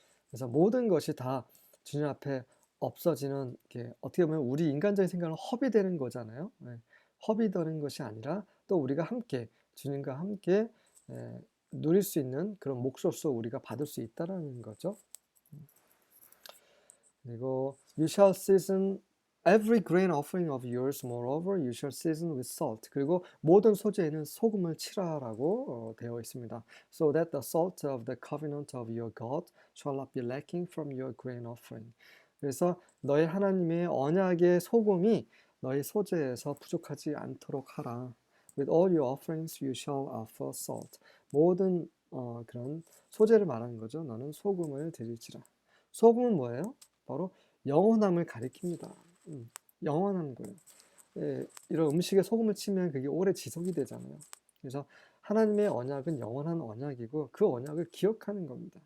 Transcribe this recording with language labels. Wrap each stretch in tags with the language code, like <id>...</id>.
<ko>그래서 모든 것이 다 주님 앞에 없어지는 게 어떻게 보면 우리 인간적인 생각은 허비되는 거잖아요. 허비 되는 것이 아니라 또 우리가 함께 주님과 함께 누릴 수 있는 그런 몫으로서 우리가 받을 수 있다라는 거죠.</ko> <en>그리고 you shall season every grain offering of yours, moreover you shall season with salt.</en> <ko>그리고 모든 소재에는 소금을 칠하라고 되어 있습니다.</ko> <en>So that the salt of the covenant of your God shall not be lacking from your grain offering.</en> <ko>그래서 너희 하나님의 언약의 소금이 너희 소재에서 부족하지 않도록 하라.</ko> <en>With all your offerings you shall offer salt.</en> <ko>모든 그런 소재를 말하는 거죠. 너는 소금을 드릴지라. 소금은 뭐예요? 바로 영원함을 가리킵니다. 영원한 거예요. 이런 음식에 소금을 치면 그게 오래 지속이 되잖아요. 그래서 하나님의 언약은 영원한 언약이고 그 언약을 기억하는 겁니다.</ko>